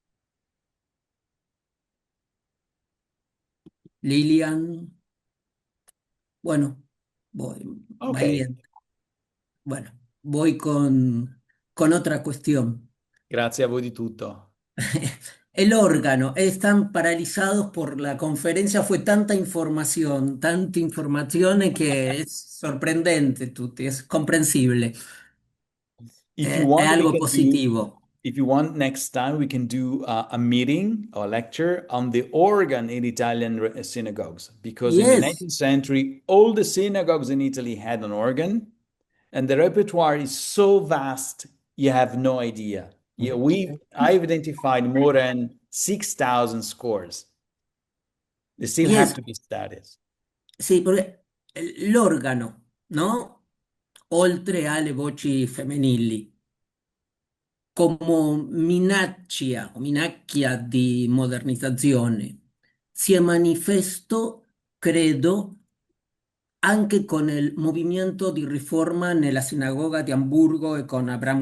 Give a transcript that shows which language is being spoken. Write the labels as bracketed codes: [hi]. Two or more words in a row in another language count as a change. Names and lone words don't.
[es] Lilian, bueno, voy, Okay. valiente. Bueno, voy con otra cuestión. [it] Grazie a voi di tutto. [es] El órgano, están paralizados por la conferencia, fue tanta información que es sorprendente, tutti, es comprensible, [en] If you è want, we algo can do, positivo. if you want, next time we can do a meeting or lecture on the organ in Italian synagogues. Because in the Yes, 19th century, all the synagogues in Italy had an organ, and the repertoire is so vast, you have no idea. Yeah, I've identified more than 6,000 scores. They still have yes, to be studied. [it] sì, perché l'organo, no? Oltre alle voci femminili, come minacchia di modernizzazione, si è manifesto, credo, anche con il movimento di riforma nella sinagoga di Amburgo e con Abraham